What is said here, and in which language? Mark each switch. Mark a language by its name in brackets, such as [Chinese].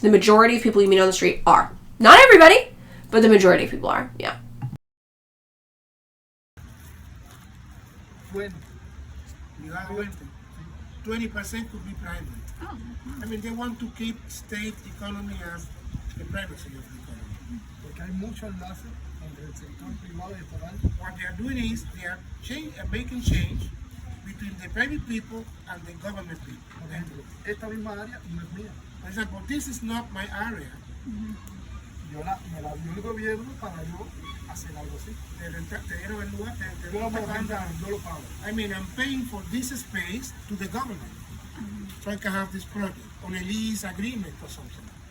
[English] The majority of people you meet on the street are. Not everybody, but the majority of people are, yeah. When you have 20% could be private. Oh. I mean, they want to keep state economy as the privacy of the economy. [Spanish] Porque hay mucho enlace entre el sector privado y estatal. [English] What they are doing is they are making change between the private people and the government people. [Spanish] Por ejemplo, esta misma área no es mía. [English] For example, this is not my area. [Spanish] Me la dio el gobierno para yo hacer algo así. Te dieron el lugar, Yo no me pagan, yo lo pago. [English] I mean, I'm paying for this space to the government. So I can have this project on a lease agreement or something.